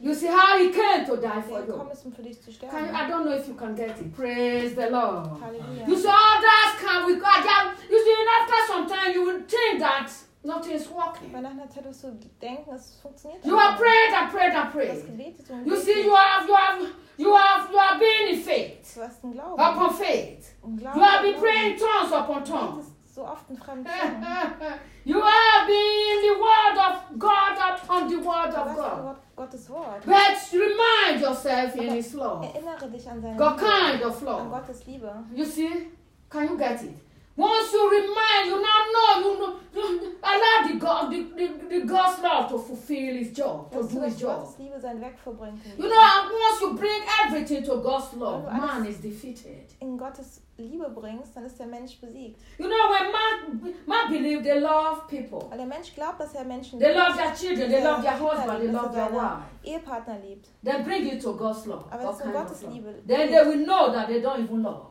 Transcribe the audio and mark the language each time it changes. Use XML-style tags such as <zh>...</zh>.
<en>You see how he came to die for you.</en> <de>Ist, um für dich zu sterben.</de> <en>I don't know if you can get it. Praise the Lord. Hallelujah. You see, others come with God. Yeah, you see, and after some time, you will think that nothing is working.</en> <de>Weil nach einer Zeit wirst du denken, es funktioniert.</de> <en>You have prayed, I prayed.</en> <de>Das Gebet ist</de> <en>you see, you have been in faith.</en> <de>Du hast einen Glauben.</de> <en>Upon faith.</en> <de>Glauben.</de> <en>You have been praying tongues upon tongues.</en> <de>So oft in fremden Zungen.</de> <en>You are being the word of God upon the word of God.</en> <de>Gottes Wort.</de> <en>But remind yourself in his love.</en> <de>Erinnere dich an seine</de> <en>God kind of love.</en> <de>An Gottes Liebe.</de> <en>You see? Can you get it? Once you remind, you now know, allow the God's love to fulfill his job, to do his job.</en> <de>Gottes Liebe sein Werk verbringen kann.</de> <en>You know, and once you bring everything to God's love, man is defeated.</en> <de>In Gottes Liebe bringst, dann ist der Mensch besiegt.</de> <en>You know, when man believe they love people.</en> <de>Weil der Mensch glaubt, dass er Menschen liebt.</de> <en>They love their children, they love their husband, they love their wife.</en> <de>Ehepartner liebt.</de> <en>They bring you to God's love.</en> <de>Aber es ist Gottes Liebe.</de> <en>Then they will know that they don't even love.</en>